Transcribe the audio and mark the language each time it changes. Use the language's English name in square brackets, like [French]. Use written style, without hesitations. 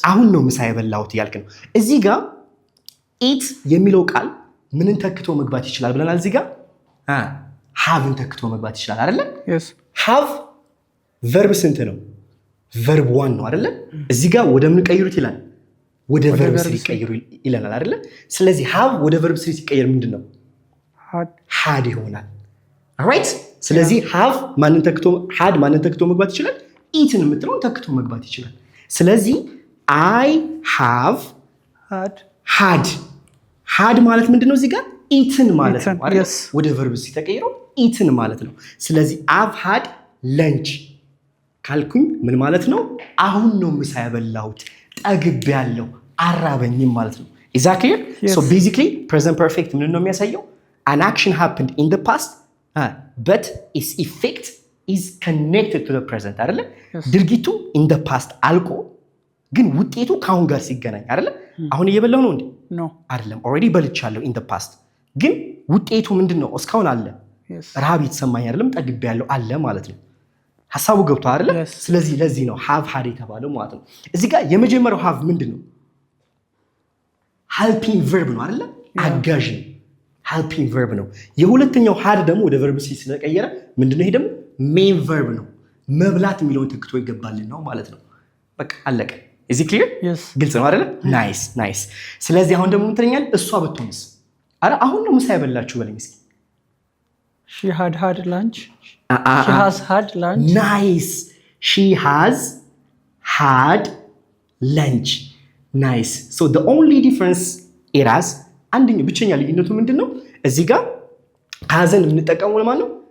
[Amharic] አሁን ነው ምሳ የበላሁት እያልክ ነው። እዚህ ጋር eat የሚለው ቃል ምንን ተክቶ መግባት ይችላል ብለናል? እዚህ ጋር haveን ተክቶ መግባት ይችላል አይደለ? [English] yes [Amharic] have verb ስንት ነው? verb 1 ነው አይደለ? እዚህ ጋር ወደ ምን ቀይሩት ይላል? ወደ verb 3 ቀይሩ ይለናል አይደለ? ስለዚህ have ወደ verb 3 ሲቀየር ምንድነው? had ይሆናል። alright? ስለዚህ have ማንን ተክቶ መግባት ይችላል? eaten የምትለው ተክቶ መግባት ይችላል። ስለዚህ [English] I have had [Amharic] ማለት ምንድነው? እዚህ ጋር eaten ማለት ነው አይደል? [English] yes. [Amharic] ወደ verb 3 ተቀይረው eaten ማለት ነው። ስለዚህ [English] I've had lunch [Amharic] ካልኩኝ ምን ማለት ነው? አሁን ነው ምሳ የበላሁት፣ ጠግቤያለሁ፣ አራበኝም ማለት ነው። [English] is that clear? yes. so basically present perfect [Amharic] ምን ነው የሚያሳየው? [English] an action happened in the past but its effect is connected to the present አይደለ? yes. [Amharic] ድርጊቱ in the past አልቆ ግን ውጤቱ ከአሁን ጋር ሲገናኝ አይደለ? አሁን እየበላሁ ነው እንዴ? [English] no [Amharic] አይደለም። already በልቻለሁ in the past ግን ውጤቱ ምንድነው? እስካሁን አለ። [English] yes. [Amharic] ረሃብ የተሰማኝ አይደለም፣ ጠግቤያለሁ አለ ማለት ነው። ሐሳቡ ገብቷል አይደለ? [English] yes. [Amharic] ስለዚህ ለዚህ ነው have had የተባለው ማለት ነው። እዚህ ጋር የመጀመሪያው have ምንድነው? helping verb ነው አይደለ? አጋዥ ነው። helping verb ነው። የሁለተኛው had ደግሞ ወደ verb ስለቀየረ ምንድነው? ይሄ ደግሞ main verb ነው። መብላት የሚለውን ተክቶ ይገባልን ነው ማለት ነው። በቃ አለቀ። [English] is it clear? yes. [Amharic] ግልጽ ነው አይደለ? nice ስለዚህ አሁን ደግሞ ምን ትለኛለህ? እሷ ብትሆንስ? አረ አሁን ነው ምሳ ያበላችሁ በለኝ እስኪ። [English] She had lunch. She has had lunch. Nice. She has had lunch. Nice. So the only difference is [Amharic] አንደኛው ብቸኛ ልዩነቱ ምንድነው? እዚህ ጋር hasን የምንጠቀመው ለማን ነው?